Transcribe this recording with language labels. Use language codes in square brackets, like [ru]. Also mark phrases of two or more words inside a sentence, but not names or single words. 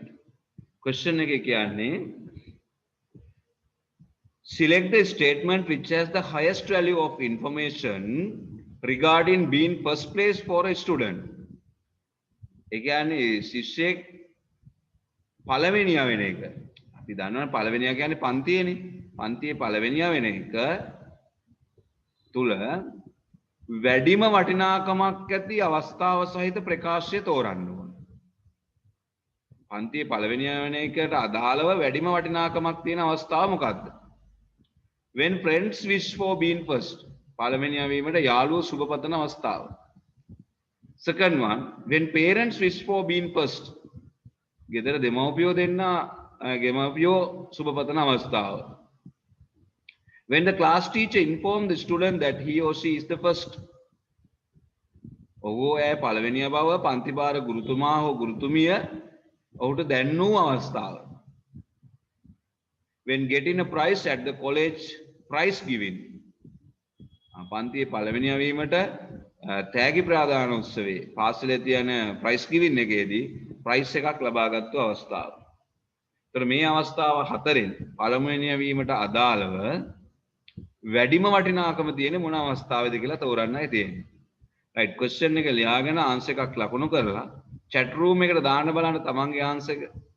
[si] Question එකේ කියන්නේ [en] select the statement which has the highest value of information regarding being first place for a student. [si] ඒ කියන්නේ ශිෂ්‍යයෙක් පළවෙනියා වෙන එක. අපි දන්නවනේ පළවෙනියා කියන්නේ පන්තියේනේ. පන්තියේ පළවෙනියා වෙන එක තුල වැඩිම වටිනාකමක් ඇති අවස්ථාව සහිත ප්‍රකාශය තෝරන්න ඕන. පන්තියේ පළවෙනියා වෙන එකට අදාළව වැඩිම වටිනාකමක් තියෙන අවස්ථාව මොකක්ද? [en] When friends wish for being first. [si] පළවෙනියා වීමට යාළුවෝ සුබ පතන අවස්ථාව. [en] Second one, when parents wish for being first. [si] ගෙදර දෙමව්පියෝ සුබ පතන අවස්ථාව. [en] When the class teacher informed the student that he or she is the first. [si] ඔහු එය පළවෙනියා බව පන්ති භාර ගුරුතුමා හෝ ගුරුතුමිය ඔහුට දැන්නූ අවස්ථාව. [en] When getting a prize at the college prize giving. [si] පන්තියේ පළවෙනියා වීමට තෑගි ප්‍රදාන උත්සවයේ පාසලේ තියෙන [en] prize giving [si] එකේදී prize එකක් ලබාගත්තු අවස්ථාව. ඒතර මේ අවස්ථාව හතරෙන් පළවෙනියා වීමට අදාළව වැඩිම වටිනාකම තියෙන මොන අවස්ථාවේද කියලා තෝරන්නයි තියෙන්නේ. right, question එක ලියාගෙන answer එකක් ලකුණු කරලා [en] chat room [si] එකට දාන්න බලන්න තමන්ගේ answer එක.